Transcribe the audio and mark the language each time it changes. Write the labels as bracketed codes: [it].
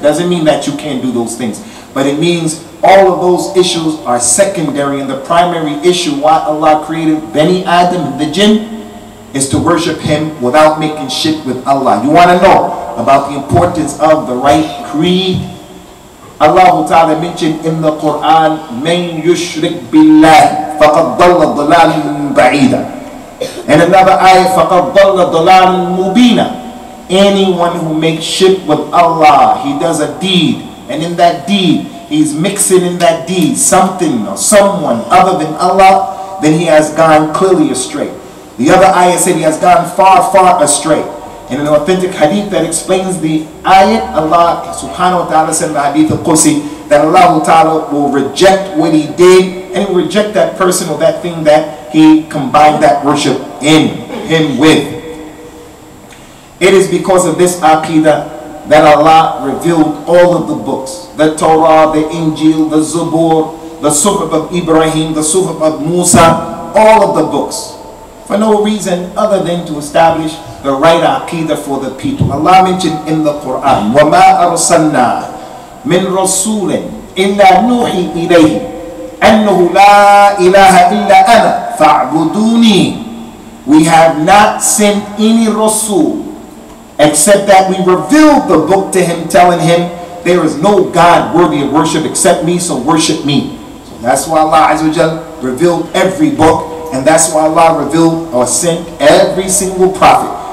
[en] Doesn't mean that you can't do those things. But it means all of those issues are secondary, and the primary issue why Allah created Bani Adam and the jinn is to worship Him without making shirk with Allah. You want to know about the importance of the right creed? Allah Ta'ala mentioned in the Quran, [ar] مَنْ يُشْرِكْ بِاللَّهِ فَقَدْ ضَلَّ ضَلَالًا بَعِيدًا. [en] And another ayah, [ar] فَقَدْ ضَلَّ ضَلَالًا مُبِينًا. [en] Anyone who makes shirk with Allah, he does a deed, and in that deed, he's mixing in that deed something or someone other than Allah, then he has gone clearly astray. The other ayah said he has gone far, far astray. in an authentic hadith that explains the ayat, Allah subhanahu wa ta'ala said in the hadith al-Qudsi that Allah ta'ala will reject what he did, and he will reject that person or that thing that he combined that worship in him with. It is because of this Aqeedah that Allah revealed all of the books, the Torah, the Injil, the Zabur, the Suhuf of Ibrahim, the Suhuf of Musa, all of the books, for no reason other than to establish the right Aqeedah for the people. Allah mentioned in the Quran, [ar] وَمَا أَرْسَلْنَا مِنْ رَسُولٍ إِلَّا نُوحِي إِلَيْهِ أَنَّهُ لَا إِلَهَ إِلَّا أَنَا فَاعْبُدُونِي. [en] We have not sent any Rasul except that we revealed the book to him, telling him there is no God worthy of worship except me, so worship me. So that's why Allah Azza wa Jal revealed every book, and that's why Allah revealed or sent every single prophet.